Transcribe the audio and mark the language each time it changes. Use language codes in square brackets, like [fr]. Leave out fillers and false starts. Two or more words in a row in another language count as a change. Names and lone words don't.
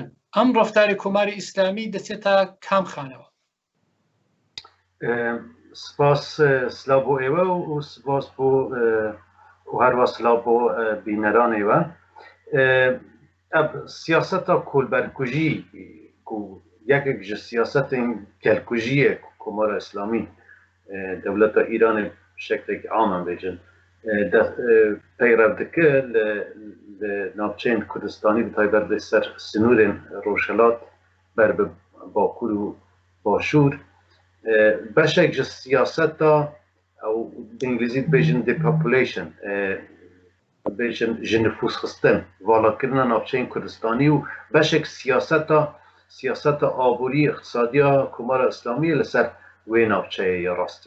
[ckb] ئەم ڕەفتاری کۆماری ئیسلامی دەچێتە کام خانەوە؟ سپاس سلااو بۆ ئێوە و سپاس بۆ هەروە سلااو بۆ بینەرانێوە. [ku] سیاسەتا کۆلبەرکوژی یەکێک ji siyasetên kelkujiyê Komara İslamî dewleta Îranê şeklekî aman bêjin peyrev dike li navçeyên Kurdistanî bi taybet li ser sinûrên Rojhilat ber bi Bakur û Başûr beşek ji siyaseta ew bi İngilîzî dibêjin depopulation bêjin ji nüfusxistin valakirina navçeyên Kurdistanî û beşek siyaseta aborî iqtisadiya Komara İslamî li ser wê navçeyê ya rastî.